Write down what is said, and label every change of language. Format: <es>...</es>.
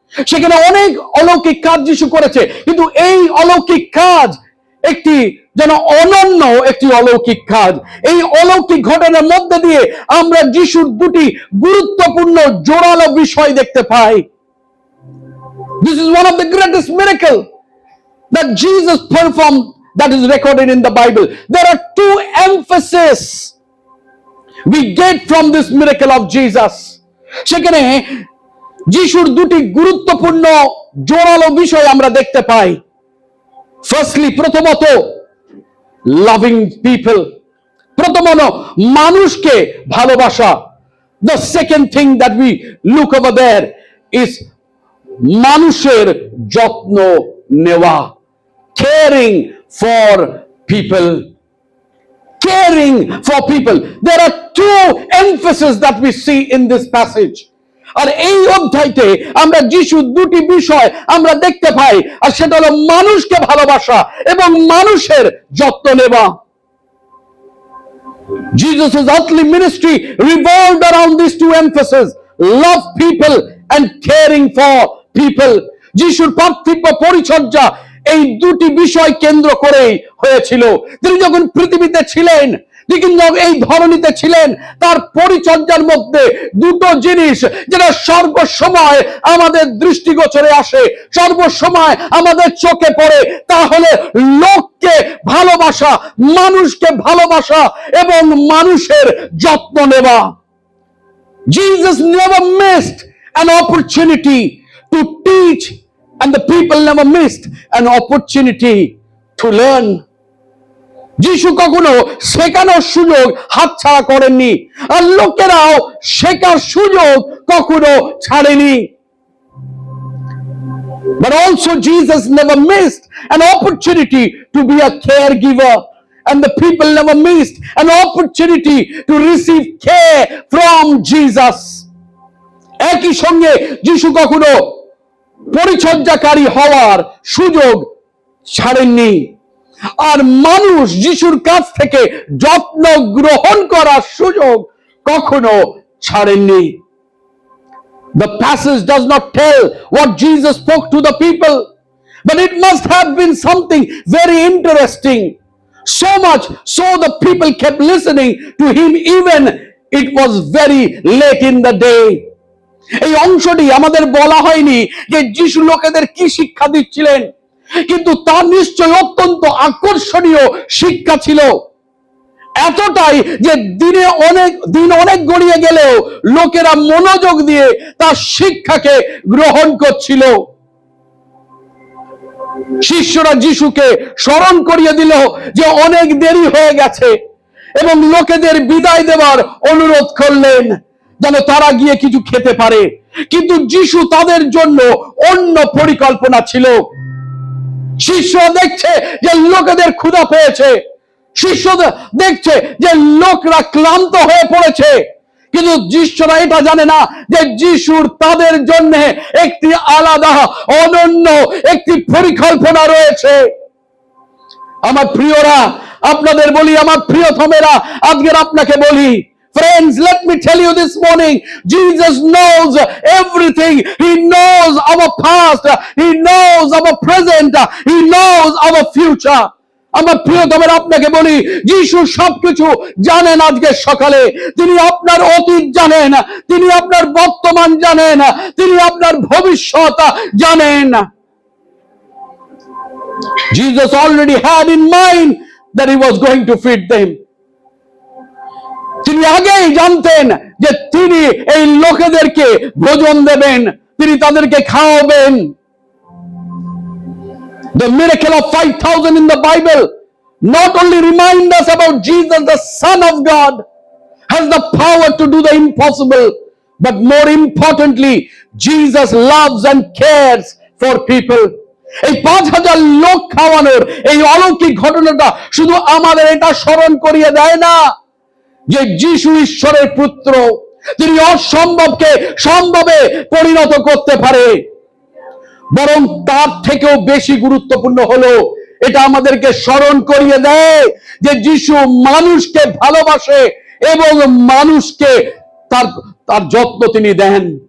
<bn>সেখানে অনেক অলৌকিক কাজ যিশু করেছে, কিন্তু এই অলৌকিক কাজ একটি যেন অনন্য একটি অলৌকিক কাজ। এই অলৌকিক ঘটনার মধ্যে দিয়ে আমরা যিশুর 2টি গুরুত্বপূর্ণ জোরালো বিষয় দেখতে পাই।</bn> <en>This is one of the greatest miracle that Jesus performed that is recorded in the Bible. There are 2 emphases we get from this miracle of Jesus.</en> <bn>সেখানে যিশুর 2টি গুরুত্বপূর্ণ জোরালো বিষয় আমরা দেখতে পাই। ফার্স্টলি, প্রথমত</bn> <en>loving people,</en> <bn>প্রথমত মানুষকে ভালোবাসা।</bn> <en>The second thing that we look over there is</en> <bn>মানুষের যত্ন নেওয়া,</bn> <en>caring for people. Caring for people. There are 2 emphases that we see in this passage.</en> <bn>আর এই অধ্যায়তে আমরা যিশুর 2টি বিষয় আমরা দেখতে পাই, আর সেটা হলো মানুষকে ভালোবাসা এবং মানুষের যত্ন নেওয়া।</bn> <en>Jesus' earthly ministry revolved around these 2 emphases: love people and caring for people.</en> <bn>যিশুর পার্থিব পরিচর্যা এই 2টি বিষয় কেন্দ্র করেই হয়েছিল। তিনি যখন পৃথিবীতে ছিলেন, তিনি এই ধরনীতে ছিলেন, তার পরিচর্যার মধ্যে 2টো জিনিস যেটা সর্বসময় আমাদের দৃষ্টিগোচরে আসে, সর্বসময় আমাদের চোখে পড়ে, তা হলো লোককে ভালোবাসা, মানুষকে ভালোবাসা এবং মানুষের যত্ন নেওয়া।</bn> <en>Jesus never missed an opportunity to teach, and the people never missed an opportunity to learn.</en> <bn>যিশু কখনো শেখানোর সুযোগ হাতছাড়া করেননি, আর লোকেরাও শেখার সুযোগ কখনো ছাড়েনি।</bn> <en>But also Jesus never missed an opportunity to be a caregiver, and the people never missed an opportunity to receive care from Jesus.</en> <bn>একই সঙ্গে যিশু কখনো পরিচর্যাকারী হওয়ার সুযোগ ছাড়েননি, আর মানুষ যিশুর কাছ থেকে যত্ন গ্রহণ করার সুযোগ কখনো ছাড়েননি।</bn> <en>The passage does not tell what Jesus spoke to the people, but it must have been something very interesting. So much so the people kept listening to him even it was very late in the day.</en> <bn>এই অংশটি আমাদের বলা হয়নি যে যিশু লোকেদের কি শিক্ষা দিচ্ছিলেন, কিন্তু তার নিশ্চয় অত্যন্ত আকর্ষণীয় শিক্ষা ছিল। এতটাই যে দিন অনেক গড়িয়ে গেলেও লোকেরা মনোযোগ দিয়ে তার শিক্ষাকে গ্রহণ করছিল। শিষ্যরা যিশুকে স্মরণ করিয়ে দিল যে অনেক দেরি হয়ে গেছে এবং লোকেদের বিদায় দেওয়ার অনুরোধ করলেন যেন তারা গিয়ে কিছু খেতে পারে। কিন্তু যিশু তাদের জন্য অন্য পরিকল্পনা ছিল। শিষ্যরা দেখছে যে লোকেদের ক্ষুধা পেয়েছে, শিষ্যরা দেখছে যে লোকরা ক্লান্ত হয়ে পড়েছে, কিন্তু শিষ্যরা এটা জানে না যে যিশুর তাদের জন্য একটি আলাদা অনন্য একটি পরিকল্পনা রয়েছে। আমার প্রিয়রা, আপনাদের বলি, আমার প্রিয়তমেরা, আজকের আপনাকে বলি,</bn> <en>friends, let me tell you this morning, Jesus knows everything. He knows our past, he knows our present, he knows our future.</en> <bn>আমার প্রিয়তমের আপনাকে বলি, যিশু সবকিছু জানেন। আজকে সকালে তিনি আপনার অতীত জানেন, তিনি আপনার বর্তমান জানেন, তিনি আপনার ভবিষ্যৎ জানেন।</bn> <en>Jesus already had in mind that he was going to feed them.</en> <bn>তিনি আগেই জানতেন যে তিনি এই লোকেদেরকে ভোজন দেবেন, তিনি তাদেরকে খাওয়াবেন।</bn> <en>The miracle of 5,000 in the Bible not only remind us about Jesus, the Son of God, has the power to do the impossible, but more importantly, Jesus loves and cares for people.</en> <bn>এই 5,000 লোক খাওয়ানোর এই অলৌকিক ঘটনাটা শুধু আমাদের এটা স্মরণ করিয়ে দেয় না যে যিশু ঈশ্বরের পুত্র, তিনি অসম্ভবকে সম্ভবে পরিণত করতে পারে, বরং তার থেকেও বেশি গুরুত্বপূর্ণ হলো এটা আমাদেরকে স্মরণ করিয়ে দেয় যে যিশু মানুষকে ভালোবাসে এবং মানুষকে তার যত্ন তিনি দেন।</bn>